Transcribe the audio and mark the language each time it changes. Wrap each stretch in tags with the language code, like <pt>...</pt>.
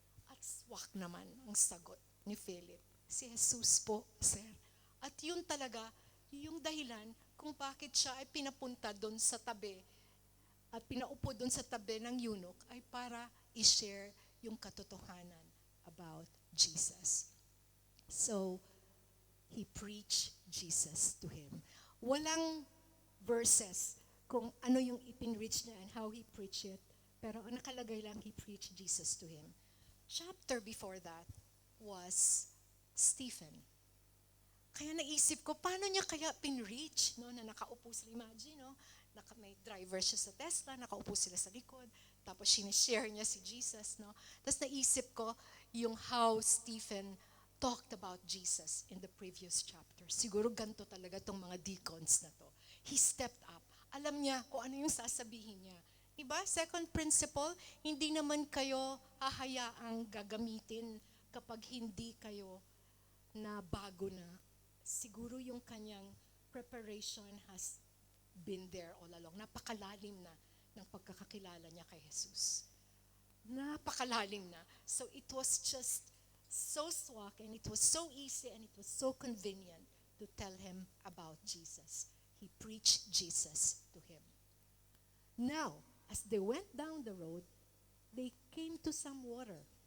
<tl>At swak naman ang sagot ni Philip. Si Jesus po, sir. At yun talaga, yung dahilan kung bakit siya ay pinapunta doon sa tabi at pinaupo doon sa tabi ng eunuch ay para i-share yung katotohanan about Jesus.</tl> <en>So, he preached Jesus to him.</en> <tl>Walang verses kung ano yung ipinreach niya</tl> <en>and how he preached it.</en> <tl>Pero ang nakalagay lang,</tl> <en>he preached Jesus to him. Chapter before that was Stephen.</en> <tl>Kaya naisip ko, paano niya kaya pinreach? No? Na nakaupo sila, imagine, no? May driver siya sa Tesla, nakaupo sila sa likod, tapos sinishare niya si Jesus. No? Tapos naisip ko yung</tl> <en>how Stephen talked about Jesus in the previous chapter.</en> <tl>Siguro ganito talaga tong mga deacons na to.</tl> <en>He stepped up.</en> <tl>Alam niya kung ano yung sasabihin niya. Diba? Second principle, hindi naman kayo hahayaang gagamitin kapag hindi kayo na bago na. Siguro yung kanyang</tl> <en>preparation has been there all along.</en> <tl>Napakalalim na ng pagkakakilala niya kay Jesus. Napakalalim na.</tl> <en>So it was just so swak and it was so easy and it was so convenient to tell him about Jesus. He preached Jesus to him. Now, as they went down the road, they came to some water.</en>